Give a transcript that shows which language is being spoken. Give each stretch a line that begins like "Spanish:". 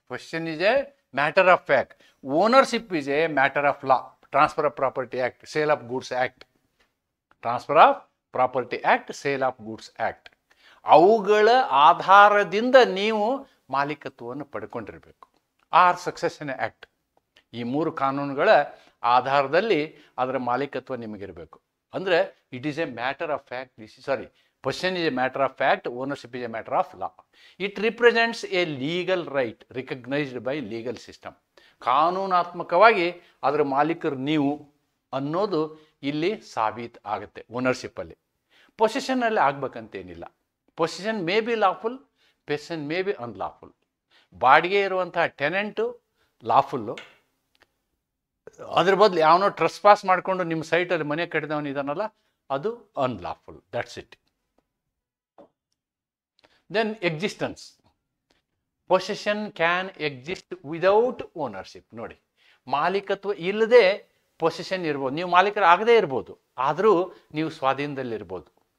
English: Possession is a matter of fact. Ownership is a matter of law. Transfer of Property Act, Sale of Goods Act. Transfer of Property Act, Sale of Goods Act.
Kannada: ಅವುಗಳ ಆಧಾರದಿಂದ ನೀವು ಮಾಲೀಕತ್ವವನ್ನು ಪಡ್ಕೊಂಡಿರಬೇಕು. R succession act. ಈ 3 ಕಾನೂನುಗಳ ಆಧಾರದಲ್ಲಿ ಅದರ ಮಾಲೀಕತ್ವ ನಿಮಗಿರಬೇಕು.
English: ಅಂದರೆ it is a matter of fact. Possession is a matter of fact, ownership is a matter of law. It represents a legal right recognized by legal system.
Kannada: ಕಾನೂನಾತ್ಮಕವಾಗಿ ಅದರ ಮಾಲೀಕರು ನೀವು ಅನ್ನೋದು ಇಲ್ಲಿ ಸಾಬೀತು ಆಗುತ್ತೆ ಓನರ್ಶಿಪ್ಪಲ್ಲಿ. ಪೊಸೆಷನ್ನಲ್ಲಿ ಆಗ್ಬೇಕಂತೇನಿಲ್ಲ.
English: Possession may be lawful, possession may be unlawful.
Kannada: ಬಾಡಿಗೆ ಇರುವಂತಹ ಟೆನೆಂಟು ಲಾಫುಲ್ಲು, ಅದ್ರ ಬದಲು ಯಾವನೋ ಟ್ರಸ್ ಪಾಸ್ ಮಾಡಿಕೊಂಡು ನಿಮ್ಮ ಸೈಟಲ್ಲಿ ಮನೆ ಕಟ್ಟಿದವನು ಇದಾನಲ್ಲ, ಅದು unlawful.
English: That's it. Then existence. Possession can exist without ownership.
Kannada: ನೋಡಿ, ಮಾಲೀಕತ್ವ ಇಲ್ಲದೆ ಪೊಸೆಷನ್ ಇರ್ಬೋದು. ನೀವು ಮಾಲೀಕರು ಆಗದೇ ಇರ್ಬೋದು, ಆದರೂ ನೀವು ಸ್ವಾಧೀನದಲ್ಲಿರ್ಬೋದು.